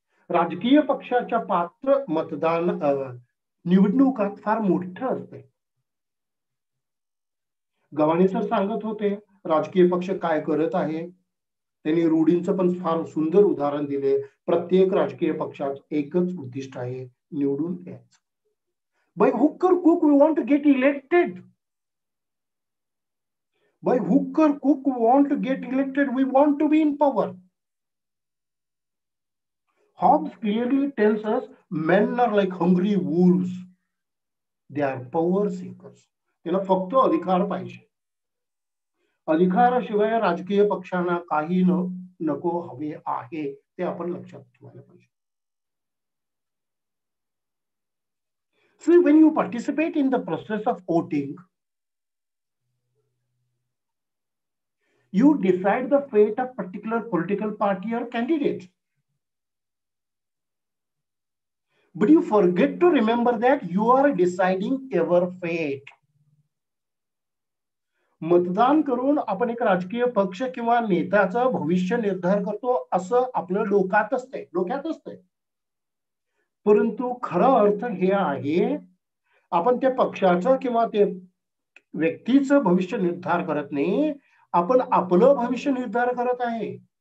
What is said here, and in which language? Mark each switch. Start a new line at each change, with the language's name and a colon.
Marathi: राजकीय पक्षाच्या पात्र मतदान निवडणुकात फार मोठं असते. गवाणी सर सांगत होते राजकीय पक्ष काय करत आहे. त्यांनी रूढींचं पण फार सुंदर उदाहरण दिले. प्रत्येक राजकीय पक्षात एकच उद्दिष्ट आहे, निवडून यायचं.
English: By hook or crook we want to get elected. By hook or crook we want to get elected. We want to be in power. Hobbes clearly tells us men are like hungry wolves. They are power seekers.
Marathi: त्यांना फक्त अधिकार पाहिजे. अधिकाराशिवाय राजकीय पक्षांना काही नको हवे आहे, ते आपण लक्षात ठेवायला पाहिजे.
English: So when you participate in the process of voting, you decide the fate of particular political party or candidate. But you forget to remember that you are deciding your fate.
Marathi: मतदान करून आपण एक राजकीय पक्ष किंवा नेत्याचं भविष्य निर्धार करतो असं आपलं डोक्यात असते. परंतु खरा अर्थ हे आहे, आपण त्या पक्षाचं किंवा ते व्यक्तीचं भविष्य निर्धार करत नाही, आपण आपलं भविष्य निर्धार करत आहे.